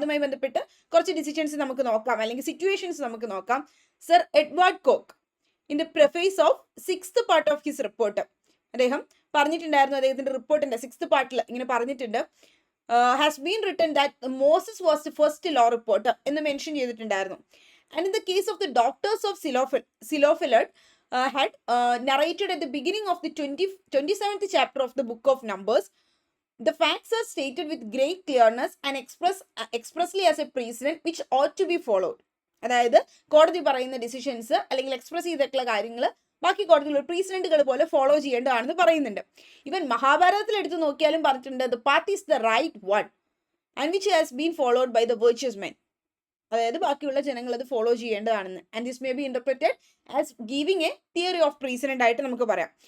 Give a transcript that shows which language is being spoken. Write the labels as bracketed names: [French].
[Malayalam] അതുമായി ബന്ധപ്പെട്ട് കുറച്ച് ഡിസിഷൻസ് നമുക്ക് നോക്കാം, അല്ലെങ്കിൽ സിറ്റുവേഷൻസ് നമുക്ക് നോക്കാം. [English] sir Edward Coke in the preface of 6th part of his report [Malayalam] അദ്ദേഹം പറഞ്ഞിട്ടുണ്ടായിരുന്നു, അദ്ദേഹത്തിന്റെ റിപ്പോർട്ടിന്റെ 6th പാർട്ടിൽ ഇങ്ങനെ പറഞ്ഞിട്ടുണ്ട്, [English] has been written that Moses was the first law reporter [Malayalam] എന്ന് മെൻഷൻ ചെയ്തിട്ടുണ്ടായിരുന്നു. [English] And in the case of the doctors of Zelophehad had narrated at the beginning of the 27th chapter of the book of Numbers, the facts are stated with great clearness and expressly as a precedent which ought to be followed. [Malayalam] അതായത് കോടതി പറയുന്ന decisions അല്ലെങ്കിൽ express ചെയ്തിട്ടുള്ള കാര്യങ്ങൾ ബാക്കി കോടതികൾ പ്രീസിഡന്റുകൾ പോലെ follow ചെയ്യേണ്ടതാണെന്ന് പറയുന്നുണ്ട്. [English] even [Malayalam] മഹാഭാരതത്തിൽ എടുത്ത് നോക്കിയാലും പറഞ്ഞിട്ടുണ്ട്, [English] The path is the right one and which has been followed by the virtuous men. [Malayalam] അതായത് ബാക്കിയുള്ള ജനങ്ങൾ അത് follow ചെയ്യേണ്ടതാണെന്ന്. [English] and this may be interpreted as giving a theory of precedent [Malayalam] ആയിട്ട് നമുക്ക് പറയാം.